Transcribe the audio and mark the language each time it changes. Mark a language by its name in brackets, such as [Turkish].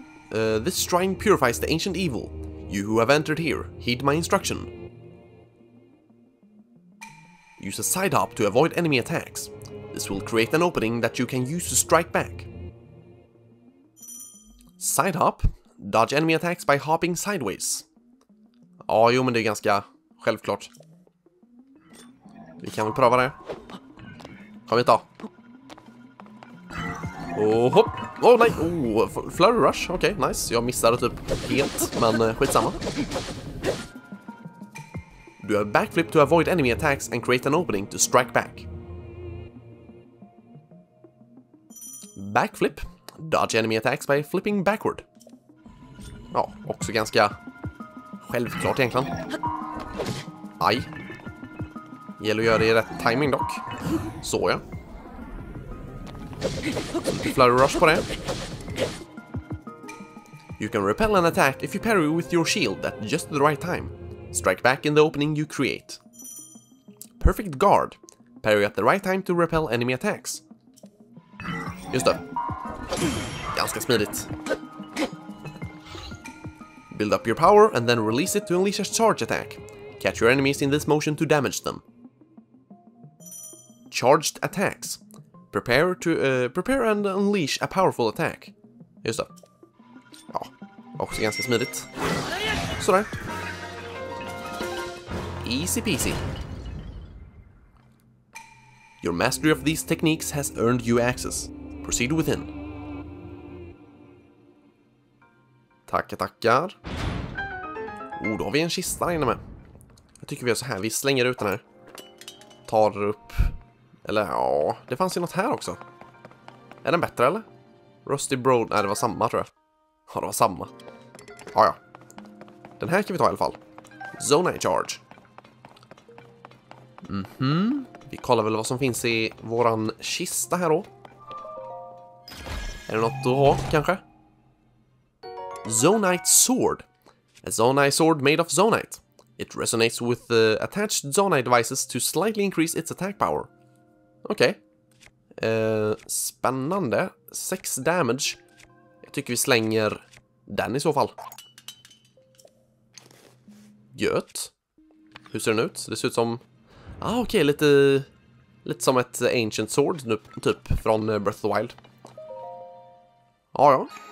[English] this shrine purifies the ancient evil. You who have entered here, heed my instruction. Use a side hop to avoid enemy attacks. This will create an opening that you can use to strike back. Side hop. Dodge enemy attacks by hopping sideways. [Swedish] Ja, jo, men det är ganska självklart. Vi kan väl pröva det. Kom hit då. Och hopp. Åh, nej. Oh, flurry rush. Okej, nice. Jag missade typ helt, men skitsamma. [English] Do a backflip to avoid enemy attacks and create an opening to strike back. Backflip. Dodge enemy attacks by flipping backward. [Swedish] Ja, också ganska självklart egentligen. Aj. Gäller att göra det i rätt timing dock. Så ja. Flurry rush på det. [English] You can repel an attack if you parry with your shield at just the right time. Strike back in the opening you create. Perfect guard. Parry at the right time to repel enemy attacks. [Swedish] Just det. Ganska smidigt. [English] Build up your power and then release it to unleash a charge attack. Catch your enemies in this motion to damage them. Charged attacks. Prepare and unleash a powerful attack. [Swedish] Just det. Ja, också ganska smidigt. Sådär. [English] Easy peasy. Your mastery of these techniques has earned you access. Proceed within. [Swedish] Tackar. Oh, då har vi en kista där inne med. Jag tycker vi gör så här. Vi slänger ut den här. Tar upp. Eller ja, det fanns ju något här också. Är den bättre eller? Rusty Broad. Nej, det var samma tror jag. Ja, det var samma. Ja. Den här kan vi ta i alla fall. Zone Charge. Vi kollar väl vad som finns i våran kista här då. Är det något att ha kanske? [English] Zonite Sword. A Zonite sword made of Zonite. It resonates with the attached Zonite devices to slightly increase its attack power. [Swedish] Okej. Spännande. 6 damage. Jag tycker vi slänger den i så fall. Gött. Hur ser den ut? Det ser ut som... okej, lite som ett Ancient Sword nu, typ från Breath of the Wild. Ja.